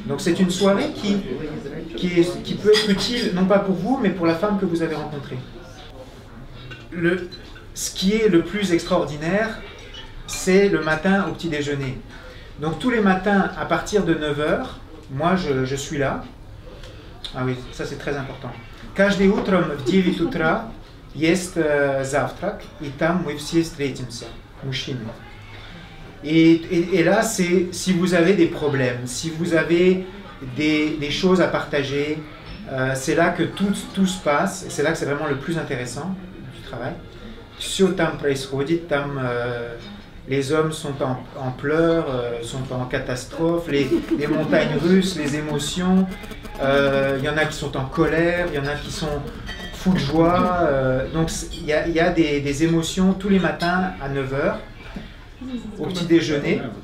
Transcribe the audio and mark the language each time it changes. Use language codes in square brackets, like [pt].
[fr] Donc c'est une soirée qui peut être utile, non pas pour vous, mais pour la femme que vous avez rencontrée. Ce qui est le plus extraordinaire, c'est le matin au petit déjeuner. Donc tous les matins, à partir de 9h, moi je suis là. Ah oui, ça c'est très important. [ru] Каждое утром в 9 утра есть завтрак, и там мы все встретимся, мужчины. [fr] Et là, c'est si vous avez des problèmes, si vous avez des choses à partager, c'est là que tout se passe, c'est là que c'est vraiment le plus intéressant du travail. [ru] Все там происходит, там [fr] les hommes sont en pleurs, sont en catastrophe, les montagnes russes, les émotions, il y en a qui sont en colère, il y en a qui sont fou de joie, donc il y a des émotions tous les matins à 9h au petit déjeuner.